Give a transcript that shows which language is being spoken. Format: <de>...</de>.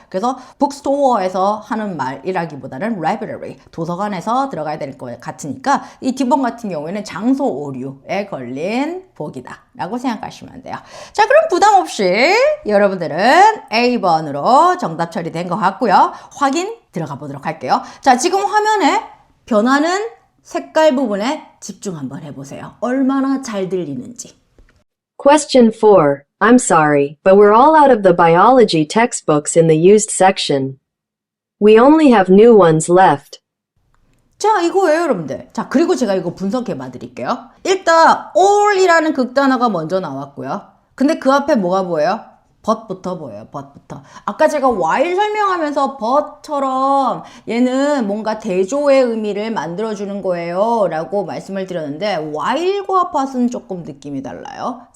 <ko>그래서 북스토어에서 하는 말이라기보다는 library, 도서관에서 들어가야 될 것 같으니까 이 D번 같은 경우에는 장소 오류에 걸린 복이다 라고 생각하시면 돼요. 자, 그럼 부담 없이 여러분들은 A번으로 정답 처리된 것 같고요. 확인 들어가 보도록 할게요. 자, 지금 화면에 변하는 색깔 부분에 집중 한번 해보세요. 얼마나 잘 들리는지.</ko> <en>Question 4. I'm sorry, but we're all out of the biology textbooks in the used section. We only have new ones left.</en> <ko>자, 이거예요, 여러분들. 자, 그리고 제가 이거 분석해 봐 드릴게요. 일단 all이라는 극단어가 먼저 나왔고요. 근데 그 앞에 뭐가 보여요? but부터 보여요. but부터. 아까 제가 while 설명하면서 but처럼 얘는 뭔가 대조의 의미를 만들어주는 거예요 라고 말씀을 드렸는데 while과 but은 조금 느낌이 달라요.</ko>